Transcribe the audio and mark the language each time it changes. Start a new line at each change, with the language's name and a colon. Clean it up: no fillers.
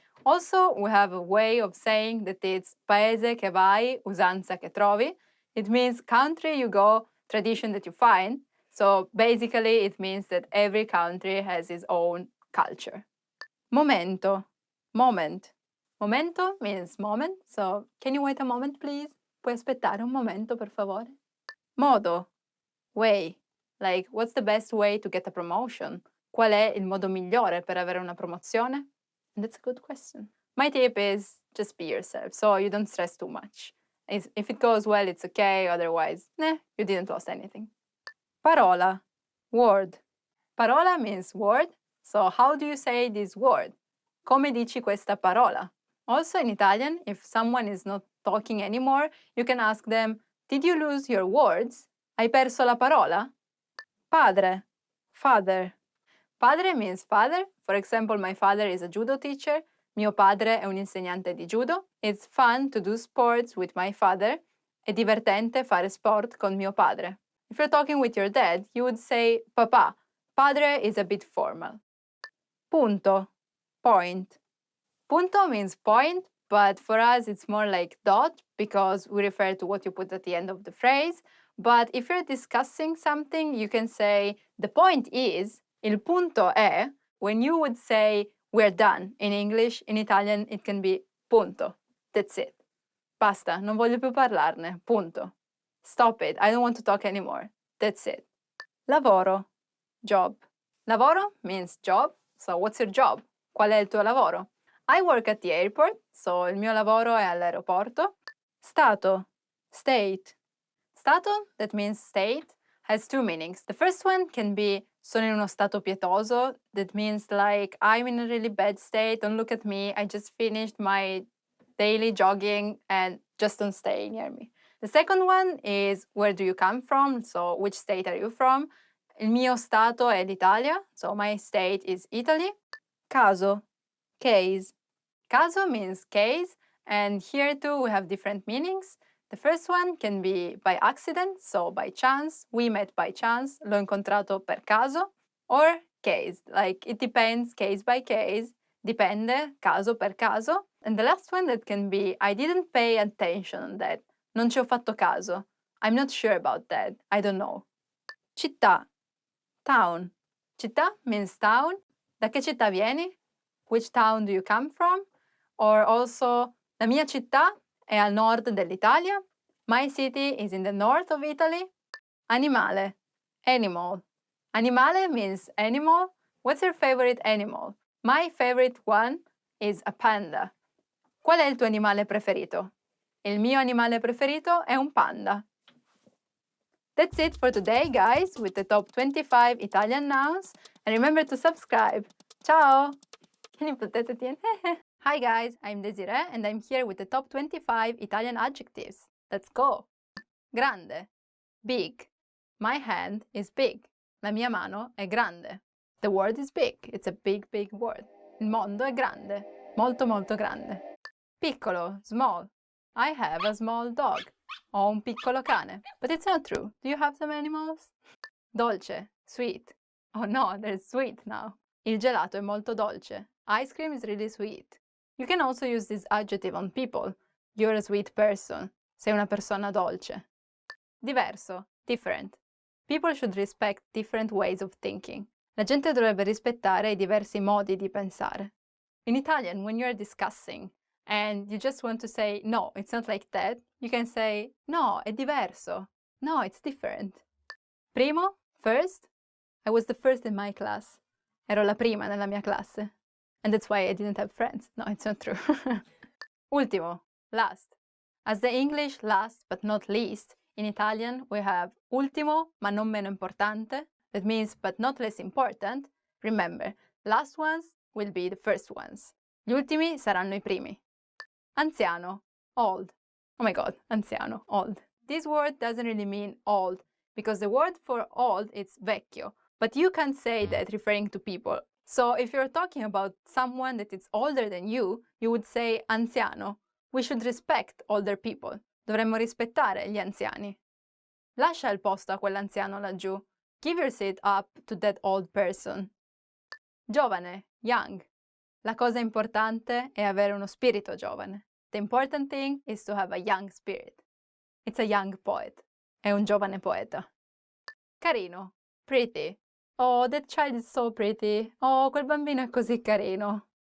English: Also, we have a way of saying that it's
Italian: paese che vai, usanza che trovi.
English: It means country you go, tradition that you find. So basically, it means that every country has its own culture. Momento, moment. Momento means moment, so can you wait a moment, please?
Italian: Puoi aspettare un momento, per favore?
English: Modo, way. Like, what's the best way to get a promotion?
Italian: Qual è il modo migliore per avere una promozione?
English: And that's a good question. My tip is just be yourself, so you don't stress too much. If it goes well, it's okay, otherwise, you didn't lose anything. Parola, word. Parola means word, so how do you say this word?
Italian: Come dici questa parola?
English: Also in Italian, if someone is not talking anymore, you can ask them, did you lose your words?
Italian: Hai perso la parola? Padre, father.
English: Padre means father. For example, my father is a judo teacher.
Italian: Mio padre è un insegnante di judo.
English: It's fun to do sports with my father.
Italian: È divertente fare sport con mio padre.
English: If you're talking with your dad, you would say papà. Padre is a bit formal. Punto, point. Punto means point, but for us it's more like dot because we refer to what you put at the end of the phrase. But if you're discussing something, you can say the point is,
Italian: il punto è,
English: when you would say we're done in English, in Italian it can be punto. That's it.
Italian: Basta, non voglio più parlarne, punto.
English: Stop it, I don't want to talk anymore. That's it. Lavoro, job. Lavoro means job, so what's your job?
Italian: Qual è il tuo lavoro?
English: I work at the airport, so
Italian: il mio lavoro è all'aeroporto.
English: Stato, state. Stato, that means state, has two meanings. The first one can be
Italian: sono in uno stato pietoso,
English: that means like I'm in a really bad state, don't look at me, I just finished my daily jogging and just don't stay near me. The second one is where do you come from, so which state are you from?
Italian: Il mio stato è l'Italia,
English: so my state is Italy. Caso, case. Caso means case, and here too we have different meanings. The first one can be by accident, so by chance, we met by chance,
Italian: l'ho incontrato per caso,
English: or case, like it depends, case by case,
Italian: dipende, caso per caso.
English: And the last one that can be I didn't pay attention on that,
Italian: non ci ho fatto caso,
English: I'm not sure about that, I don't know. Città, town. Città means town.
Italian: Da che città vieni?
English: Which town do you come from? Or also,
Italian: la mia città è al nord dell'Italia.
English: My city is in the north of Italy. Animale, animal. Animale means animal. What's your favorite animal? My favorite one is a panda.
Italian: Qual è il tuo animale preferito? Il mio animale preferito è un panda.
English: That's it for today, guys, with the top 25 Italian nouns. And remember to subscribe. Ciao! Can you put that at the end? Hi guys, I'm Desiree and I'm here with the top 25 Italian adjectives. Let's go! Grande, big. My hand is big.
Italian: La mia mano è grande.
English: The word is big. It's a big, big word.
Italian: Il mondo è grande. Molto, molto grande. Piccolo, small.
English: I have a small dog.
Italian: Ho un piccolo cane.
English: But it's not true. Do you have some animals? Dolce, sweet. Oh no, there's sweet now.
Italian: Il gelato è molto dolce.
English: Ice cream is really sweet. You can also use this adjective on people. You're a sweet person.
Italian: Sei una persona dolce.
English: Diverso, different. People should respect different ways of thinking.
Italian: La gente dovrebbe rispettare i diversi modi di pensare.
English: In Italian, when you're discussing and you just want to say, no, it's not like that, you can say,
Italian: no, è diverso.
English: No, it's different. Primo, first. I was the first in my class.
Italian: Ero la prima nella mia classe.
English: And that's why I didn't have friends. No, it's not true. Ultimo, last. As the English last but not least, in Italian we have
Italian: ultimo ma non meno importante.
English: That means but not less important. Remember, last ones will be the first ones.
Italian: Gli ultimi saranno I primi.
English: Anziano, old. Oh my god, anziano, old. This word doesn't really mean old, because the word for old is vecchio, but you can't say that referring to people. So if you're talking about someone that is older than you would say anziano. We should respect older people.
Italian: Dovremmo rispettare gli anziani. Lascia il posto a quell'anziano laggiù.
English: Give your seat up to that old person. Giovane, young.
Italian: La cosa importante è avere uno spirito giovane.
English: The important thing is to have a young spirit. It's a young poet.
Italian: È un giovane poeta. Carino, pretty.
English: Oh, that child is so pretty.
Italian: Oh, quel bambino è così carino.